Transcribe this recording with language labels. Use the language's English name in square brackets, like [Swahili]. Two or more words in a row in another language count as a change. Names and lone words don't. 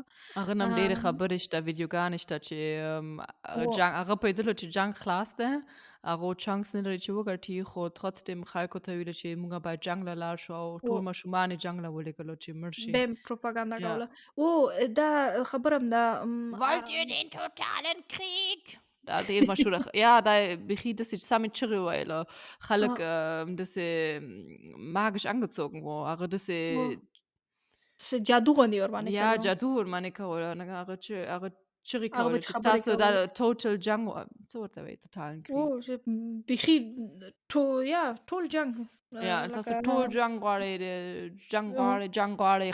[Pashto] هغه نه هم ډېرې خبرې شته، ویډیوګانې شته چې و جنګ هغه پوهېدلو چې جنګ خلاص دی. هغه چانس نه لري چې وګټي خو trotzdem خلکو ته ویله چې موږ باید جنګ له لاړ شو او ټول و ماشومان یې جنګ له ولېږلو چې مړ شي. بیا یې پروپاګاندا یا کوله. دا خبره هم ده. [German] Wollt ihr den totalen Krieg؟ [Pashto] دا ډېر مشهوره یا دا بیخي داسې سمې چغې ویله. خلک داسې [German] magisch angezogen [Pashto] و. هغه داسې جادو غوندې ورباندې یا کړی و. جادو ورباندې کوله. هغه چغې هغه به کولې چې چې خبرې تاسو دا کولې. ټوټل جنګ څه ورته وایي [German] totalen Krieg. [Pashto] چې بیخي ټول جنګ یا لکه تاسو ټول جنګ غواړئ، جنګ غواړئ.